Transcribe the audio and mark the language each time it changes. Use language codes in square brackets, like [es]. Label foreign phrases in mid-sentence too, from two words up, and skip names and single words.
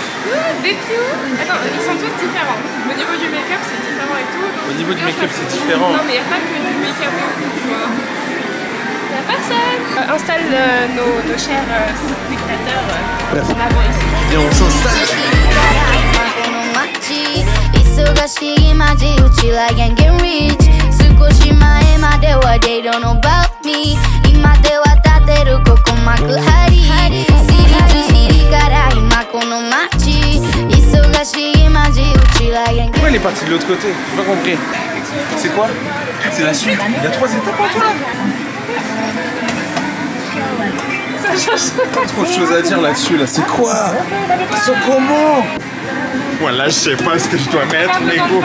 [fr] Des plus. Attends, ils sont tous différents. Au niveau du make-up, c'est différent et tout. Au niveau du make-up, c'est différent. Non, mais il n'y a pas que du make-up et tout, tu vois. Il n'y a personne. Installe nos chers spectateurs en avant ici. Viens, on s'installe. [ja] 忙しい街うちら [en] gang get rich [ja] 少し前までは [en] they don't know about me [ja] 今では立てるここ幕張シリから今この街忙しい街うちら gang [fr] Pourquoi elle est partie de l'autre côté? J'ai pas compris. C'est quoi? C'est la suite? Il y a 3 étapes en toi. Pas trop de choses à dire là-dessus là. C'est quoi? C'est comment? Voilà, je sais pas ce que je dois mettre, mais go.